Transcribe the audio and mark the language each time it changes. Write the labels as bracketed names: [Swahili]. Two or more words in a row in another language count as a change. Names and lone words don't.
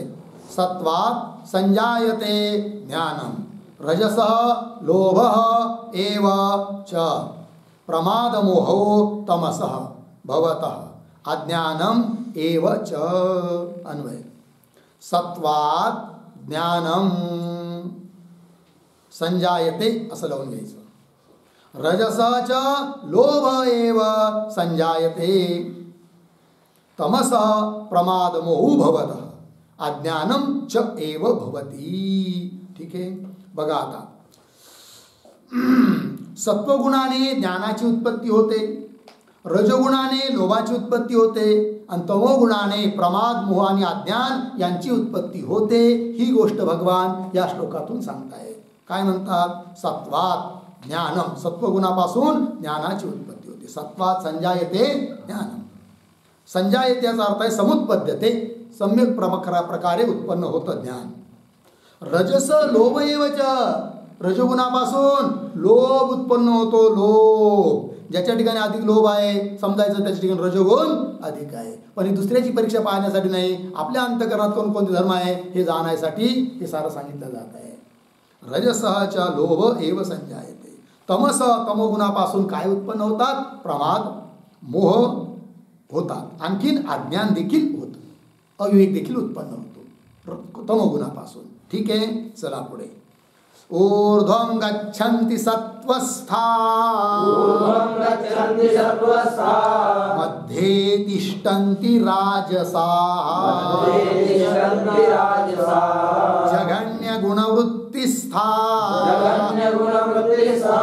[Sanskrit] सत्वात् संजायते ज्ञानम रजसः लोभः एव च प्रमादमोहो तमसः भवतः अज्ञानम एव च. [Marathi] अन्वय. [Sanskrit] सत्वात् ज्ञानम संजायते [Marathi] असं लावून घ्यायचं. [Sanskrit] रजसः च लोभ एव संजायते तमसः प्रमादमोहो भवतः अज्ञानम च एव भवति. [Marathi] ठीक आहे. बघा आता सत्वगुणाने ज्ञानाची उत्पत्ती होते, रजगुणाने लोभाची उत्पत्ती होते आणि तमोगुणाने प्रमाद, मोह आणि अज्ञान यांची उत्पत्ती होते. ही गोष्ट भगवान या श्लोकातून सांगतायत. काय म्हणतात, [Sanskrit] सत्वात ज्ञानम, [Marathi] सत्वगुणापासून ज्ञानाची उत्पत्ती होते. [Sanskrit] सत्वात संजायते ज्ञानम. [Marathi] संजायते याचा अर्थ आहे समुत्पद्यते, सम्यक प्रकारे उत्पन्न होतं ज्ञान. [Sanskrit] रजस लोभ एवच, [Marathi] रजगुणापासून लोभ उत्पन्न होतो. लोभ ज्याच्या ठिकाणी अधिक लोभ आहे समजायचं त्याच्या ठिकाणी रजगुण अधिक आहे. पण ही दुसऱ्याची परीक्षा पाहण्यासाठी नाही, आपल्या अंतःकरणात कोणकोणते धर्म आहे हे जाणण्यासाठी हे सारं सांगितलं जात आहे. [Sanskrit] रजसच्या लोभ एव संजायते. [Marathi] तमस, तमोगुणापासून काय उत्पन्न होतात, प्रमाद, मोह होतात. आणखीन अज्ञान देखील होतं, अविवेक देखील उत्पन्न होतो तमोगुणापासून. ठीक आहे. चला पुढे. [Sanskrit] ऊर्ध्वं गच्छन्ति सत्त्वस्था ऊर्ध्वं गच्छन्ति सत्त्वस्था मध्ये तिष्ठन्ति राजसाः मध्ये तिष्ठन्ति राजसाः जघन्यगुणवृत्तिस्था जघन्यगुणवृत्तिस्था